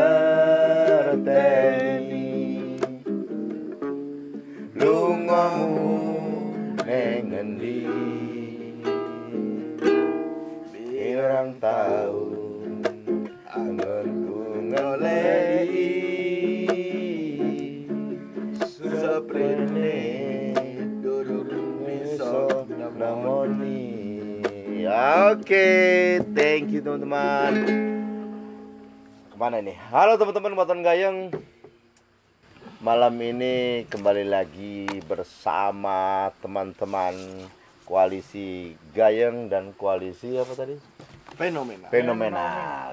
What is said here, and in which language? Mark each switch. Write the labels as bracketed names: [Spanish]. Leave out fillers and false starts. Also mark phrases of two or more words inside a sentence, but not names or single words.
[Javanese] ngerteni lungamu ning endi pirang taun anggonku ngoleki seprene durung bisa namoni. [Indonesian] Oke, [English] thank you [Indonesian] teman-teman. Kemana nih? Halo teman-teman Moton Gayeng. Malam ini kembali lagi bersama teman-teman koalisi Gayeng dan koalisi apa tadi? Fenomenal.